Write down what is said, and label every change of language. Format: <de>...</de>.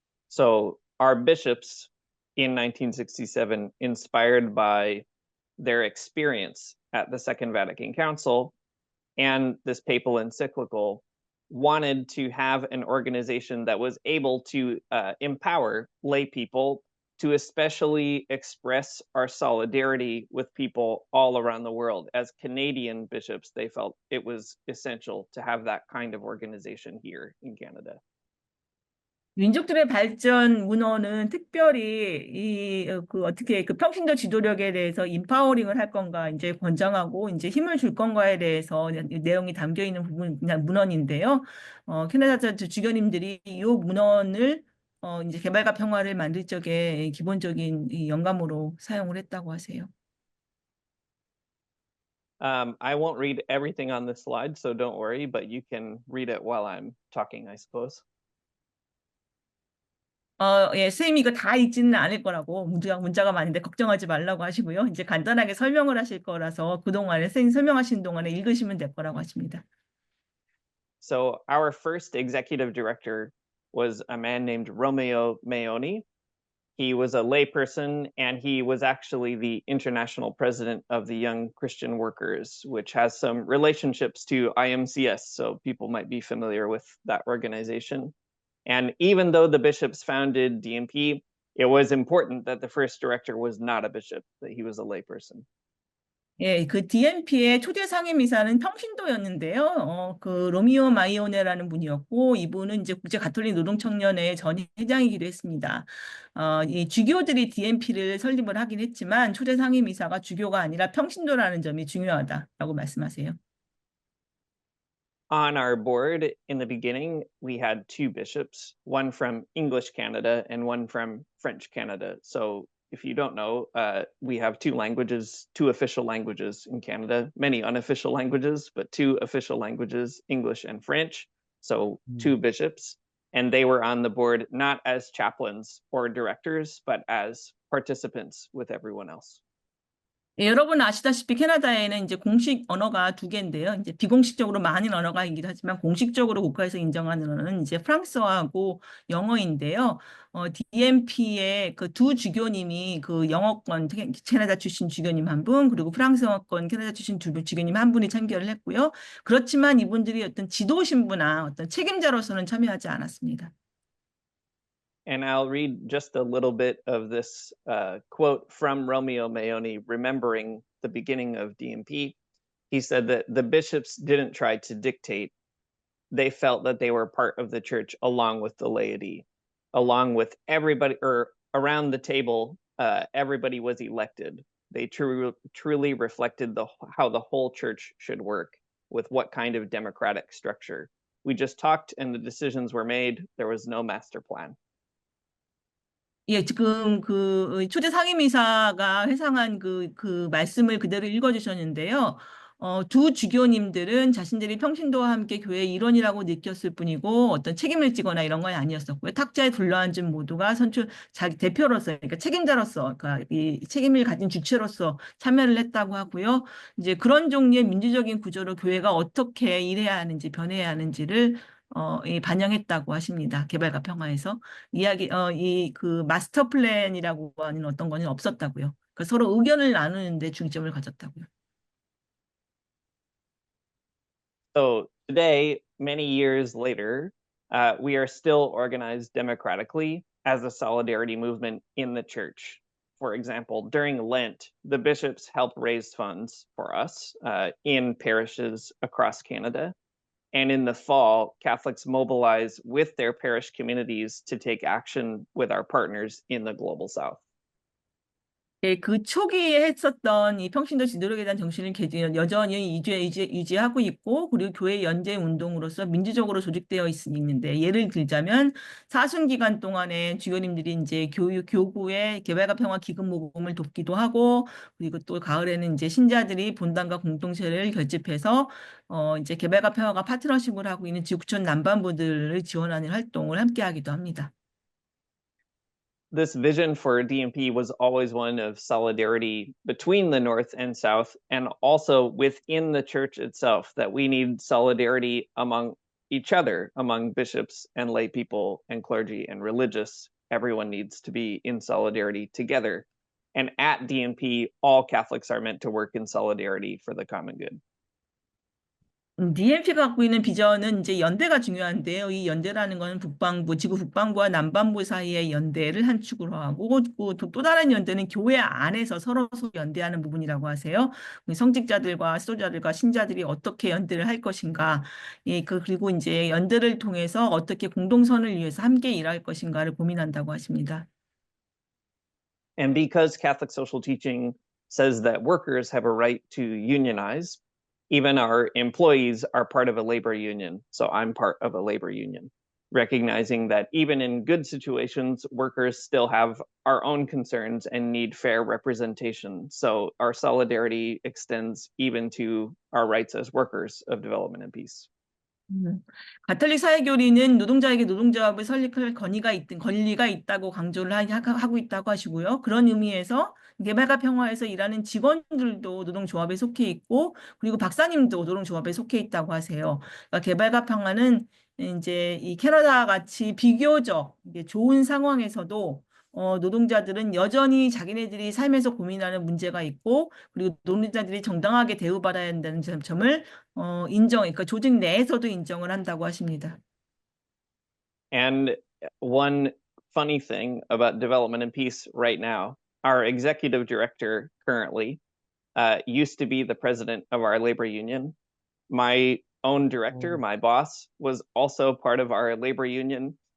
<en>So our bishops in 1967, inspired by their experience at the Second Vatican Council and this papal encyclical, wanted to have an organization that was able to empower lay people to especially express our solidarity with people all around the world. As Canadian bishops, they felt it was essential to have that kind of organization here in Canada.</en> <ko>민족들의 발전 문헌은 특별히 어떻게 그 평신도 지도력에 대해서 인파워링을 할 건가, 이제 권장하고 이제 힘을 줄 건가에 대해서 내용이 담겨 있는 문헌인데요. 캐나다 주교님들이 이 문헌을 이제 개발과 평화를 만들 적에 기본적인 이 영감으로 사용을 했다고 하세요.</ko> <en>I won't read everything on this slide, so don't worry, but you can read it while I'm talking, I suppose.</en> <ko>선생님이 이거 다 읽지는 않을 거라고 문자가 많은데 걱정하지 말라고 하시고요. 이제 간단하게 설명을 하실 거라서 그동안에 선생님 설명하신 동안에 읽으시면 될 거라고 하십니다.</ko> <en>So our first executive director was a man named Romeo Meoni. He was a layperson, and he was actually the international president of the Young Christian Workers, which has some relationships to IMCS, so people might be familiar with that organization. And even though the bishops founded DMP, it was important that the first director was not a bishop, that he was a layperson.</en> <ko>그 DMP의 초대 상임이사는 평신도였는데요. 그 로미오 마이오네라는 분이었고, 이분은 이제 국제 가톨릭 노동청년회 전 회장이기도 했습니다. 이 주교들이 DMP를 설립을 하긴 했지만 초대 상임이사가 주교가 아니라 평신도라는 점이 중요하다라고 말씀하세요.</ko> <en>On our board in the beginning, we had two bishops, one from English Canada and one from French Canada. So if you don't know, we have two official languages in Canada, many unofficial languages, but two official languages, English and French. So two bishops, and they were on the board not as chaplains or directors, but as participants with everyone else.</en> <ko>여러분 아시다시피 캐나다에는 이제 공식 언어가 두 개인데요. 이제 비공식적으로 많은 언어가 있긴 하지만 공식적으로 국가에서 인정하는 언어는 이제 프랑스어하고 영어인데요. DMP의 그 두 주교님이 그 영어권 캐나다 출신 주교님 한 분, 그리고 프랑스어권 캐나다 출신 주교님 한 분이 참여를 했고요. 그렇지만 이분들이 어떤 지도 신부나 어떤 책임자로서는 참여하지 않았습니다.</ko> <en>And I'll read just a little bit of this quote from Romeo Meoni, remembering the beginning of DMP. He said that the bishops didn't try to dictate. They felt that they were part of the church along with the laity, along with everybody, or around the table, everybody was elected. They truly reflected how the whole church should work, with what kind of democratic structure. We just talked and the decisions were made. There was no master plan.</en> <ko>지금 그 초대 상임이사가 회상한 그 말씀을 그대로 읽어주셨는데요. 두 주교님들은 자신들이 평신도와 함께 교회의 일원이라고 느꼈을 뿐이고 어떤 책임을 지거나 이런 건 아니었었고요. 탁자에 둘러앉은 모두가 자기 대표로서, 그러니까 책임자로서, 그러니까 이 책임을 가진 주체로서 참여를 했다고 하고요. 이제 그런 종류의 민주적인 구조로 교회가 어떻게 일해야 하는지, 변해야 하는지를 반영했다고 하십니다. 개발과 평화에서 그 마스터 플랜이라고 하는 어떤 거는 없었다고요. 그러니까 서로 의견을 나누는데 중점을 가졌다고요.</ko> <en>So today, many years later, we are still organized democratically as a solidarity movement in the church. For example, during Lent, the bishops help raise funds for us in parishes across Canada. And in the fall, Catholics mobilize with their parish communities to take action with our partners in the Global South.</en> <ko>예, 그 초기에 했었던 이 평신도 지도력에 대한 정신을 여전히 유지하고 있고, 그리고 교회 연대 운동으로서 민주적으로 조직되어 있는데, 예를 들자면 사순 기간 동안에 주교님들이 이제 교구의 개발과 평화 기금 모금을 돕기도 하고, 그리고 또 가을에는 이제 신자들이 본당과 공동체를 결집해서 이제 개발과 평화가 파트너십을 하고 있는 지구촌 남반부들을 지원하는 활동을 함께 하기도 합니다.</ko> <en>This vision for DMP was always one of solidarity between the North and South, and also within the church itself, that we need solidarity among each other, among bishops and lay people and clergy and religious. Everyone needs to be in solidarity together. And at DMP, all Catholics are meant to work in solidarity for the common good.</en> <ko>DMP가 갖고 있는 비전은 이제 연대가 중요한데요. 이 연대라는 것은 지구 북반구와 남반부 사이의 연대를 한 축으로 하고, 또 다른 연대는 교회 안에서 서로 연대하는 부분이라고 하세요. 성직자들과 수도자들과 신자들이 어떻게 연대를 할 것인가, 예, 그리고 이제 연대를 통해서 어떻게 공동선을 위해서 함께 일할 것인가를 고민한다고 하십니다.</ko> <en>And because Catholic social teaching says that workers have a right to unionize, even our employees are part of a labor union. So I'm part of a labor union, recognizing that even in good situations, workers still have our own concerns and need fair representation. So our solidarity extends even to our rights as workers of development and peace.</en> <ko>가톨릭 사회교리는 노동자에게 노동조합을 설립할 권리가 있다고 강조를 하고 있다고 하시고요. 그런 의미에서 개발과 평화에서 일하는 직원들도 노동조합에 속해 있고, 그리고 박사님도 노동조합에 속해 있다고 하세요. 그러니까 개발과 평화는 이제 이 캐나다 같이 비교적 좋은 상황에서도 노동자들은 여전히 자기네들이 삶에서 고민하는 문제가 있고, 그리고 노동자들이 정당하게 대우받아야 한다는 점을 그러니까 조직 내에서도 인정을 한다고 하십니다.</ko> <en>And one funny thing about development and peace right now, our executive director currently used to be the president of our labor union. My own director, my boss, was also part of our labor union.</en>